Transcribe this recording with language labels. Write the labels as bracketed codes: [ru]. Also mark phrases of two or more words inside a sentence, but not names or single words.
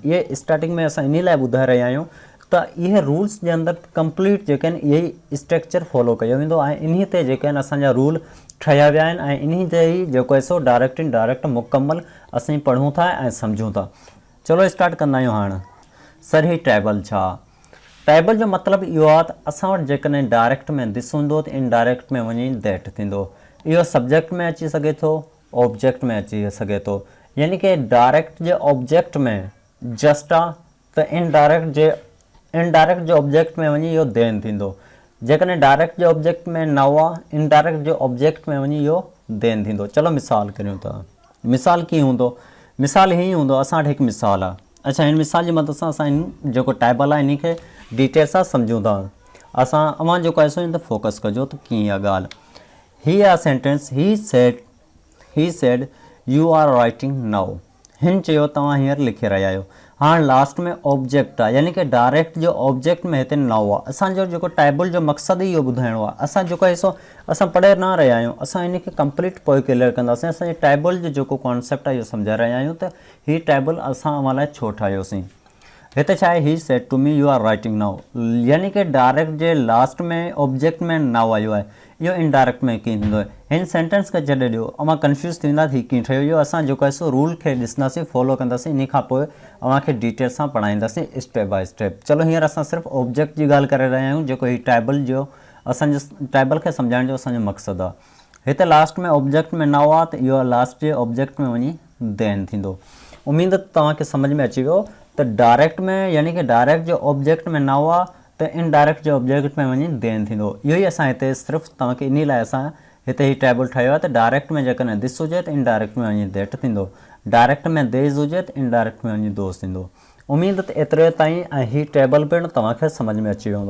[sd] इहे स्टार्टिंग में असां इन लाइ ॿुधाए रहिया आहियूं त इहे रूल्स जे अंदरि कंप्लीट जेके आहिनि इहे ई स्ट्रक्चर फॉलो कयो वेंदो ऐं इन ते जेके आहिनि असांजा रूल ठहिया विया आहिनि ऐं इन ते ई जेको आहे सो [en] direct indirect [sd] मुकमल असीं पढ़ूं था ऐं सम्झूं था। चलो स्टार्ट कंदा आहियूं। हाणे सर ही टेबल छा? टेबल जो मतिलबु इहो आहे त असां वटि जेकॾहिं डायरेक्ट में दिस हूंदो त इनडायरेक्ट में वञी दैट थींदो। इहो सब्जेक्ट में अची सघे थो, ऑब्जेक्ट में अची सघे थो। यानी कि डायरेक्ट जे ऑब्जेक्ट में जस्ट आहे त इनडायरेक्ट जे ऑब्जेक्ट में वञी इहो देन थींदो। जेकॾहिं डायरेक्ट जे ऑब्जेक्ट में न हुआ, इनडायरेक्ट जे ऑब्जेक्ट में वञी इहो देन थींदो। चलो मिसाल करियूं था। मिसाल कीअं हूंदो? मिसाल हीअं हूंदो, असां वटि हिकु मिसाल आहे। अच्छा, हिन मिसाल जी मदद सां असां जेको टेबल आहे इन खे डिटेल सां सम्झूं था। असां अवां जेको आहे सो इन ते फोकस कजो त कीअं आहे ॻाल्हि। [en] ही आहे सेंटेंस, he said you are writing now. [sd] हिन चयो तव्हां हींअर लिखी रहिया आहियो। हाँ लास्ट में ऑब्जेक्ट आहे, यानी कि डायरेक्ट जो ऑब्जेक्ट में हिते नाउ आहे। असांजो जेको टेबल जो मक़सदु इहो ॿुधाइणो आहे। असां जेको आहे सो असां पढ़े न रहिया आहियूं, असां इन खे कंप्लीट पोइ क्लियर कंदासीं। असांजे टेबल जो जेको कॉन्सेप्ट आहे इहो सम्झाए रहिया आहियूं त हीअ टेबल असां अवां लाइ छो ठाहियोसीं। [en] हिते छा आहे, he said to me you are writing now, [sd] यानी कि डायरेक्ट जे लास्ट में ऑब्जेक्ट में नाउ आयो आहे। इहो इनडायरेक्ट में कीअं थींदो आहे, हिन सेंटेंस खे छॾे ॾियो, अवां कंफ्यूज़ थींदा ही कीअं ठहियो। इहो असां जेको आहे सो रूल खे ॾिसंदासीं, फॉलो कंदासीं, इन खां पोइ अवां खे डिटेल सां पढ़ाईंदासीं [en] step by step. [sd] चलो हींअर असां सिर्फ़ु ऑब्जेक्ट जी ॻाल्हि करे रहिया आहियूं, जेको हीउ टेबल जो असांजो टेबल खे सम्झाइण जो असांजो मक़सदु आहे। हिते लास्ट में ऑब्जेक्ट में नाउ आहे त इहो लास्ट जे ऑब्जेक्ट में वञी देन थींदो। उमेद तव्हांखे सम्झ में अची वियो त डायरेक्ट में यानी कि डायरेक्ट जो ऑब्जेक्ट में नाउ आहे त इनडायरेक्ट जो ऑब्जेक्ट में वञी देन थींदो। इहो ई असां हिते सिर्फ़ु तव्हांखे इन लाइ असां हिते ही टेबल ठाहियो आहे त डायरेक्ट में जेकॾहिं दिस हुजे त इनडायरेक्ट में वञी देट थींदो, डायरेक्ट में देज हुजे त इनडायरेक्ट में वञी दोस्त थींदो। उमेद त एतिरे ताईं ऐं ही टेबल पिणु तव्हांखे सम्झ में अची वेंदो।